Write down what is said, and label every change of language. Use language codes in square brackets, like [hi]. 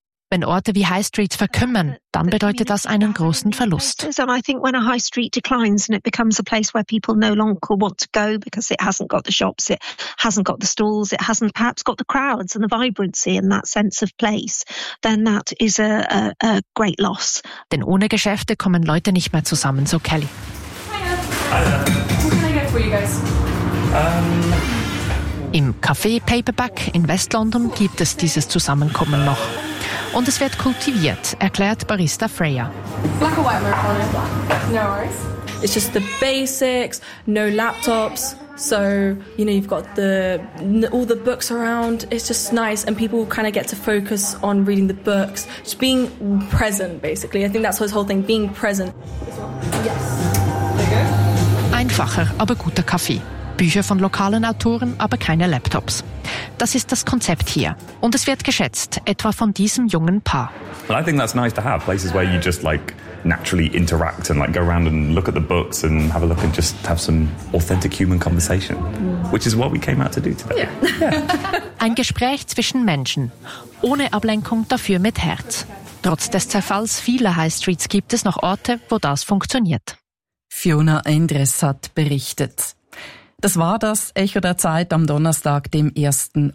[de] Wenn Orte wie High Street verkümmern, dann bedeutet das einen großen Verlust. [en] And I think when a high street declines and it becomes a place where people no longer want to go because it hasn't got the shops, it hasn't got the stalls, it hasn't perhaps got the crowds and the vibrancy and that sense of place, then that is a great loss. [de] Denn ohne Geschäfte kommen Leute nicht mehr zusammen, so Kelly. [en] Hiya. Hiya. What can I get for you guys? [de] Im Café Paperback in West London gibt es dieses Zusammenkommen noch. Und es wird kultiviert, erklärt Barista Freya. [en] Black or white marijuana? No worries. It's just the basics, no laptops. So, you know, you've got all the books around. It's just nice and people kind of get to focus on reading the books. Just being present, basically. I think that's what this whole thing, being present. Yes. [de] Einfacher, aber guter Kaffee. Bücher von lokalen Autoren, aber keine Laptops. Das ist das Konzept hier. Und es wird geschätzt, etwa von diesem jungen Paar. [en] Well, I think that's nice to have, places where you just like naturally interact and like go around and look at the books and have a look and just have some authentic human conversation. Which is what we came out to do today. Yeah. [de] Ein Gespräch zwischen Menschen, ohne Ablenkung, dafür mit Herz. Trotz des Zerfalls vieler High Streets gibt es noch Orte, wo das funktioniert. Fiona Endres hat berichtet. Das war das Echo der Zeit am Donnerstag, dem 1.